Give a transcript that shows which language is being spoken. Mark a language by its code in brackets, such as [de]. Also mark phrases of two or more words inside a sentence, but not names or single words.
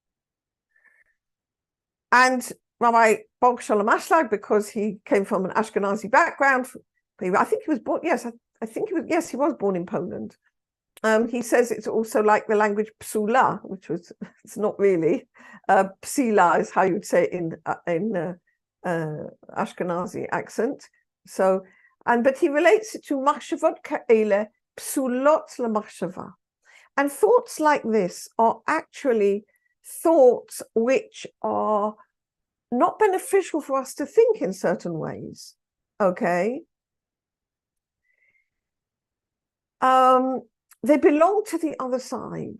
[en] And Rabbi Ashlag, because he came from an Ashkenazi background, I think he was born, he was born in Poland. He says it's also like the language psula, which was, it's not really, psila is how you would say it in Ashkenazi accent. So, but he relates it to [he] מחשבות כאלה פסולות למחשבה. [en] And thoughts like this are actually thoughts which are not beneficial for us to think in certain ways. Okay. They belong to the other side.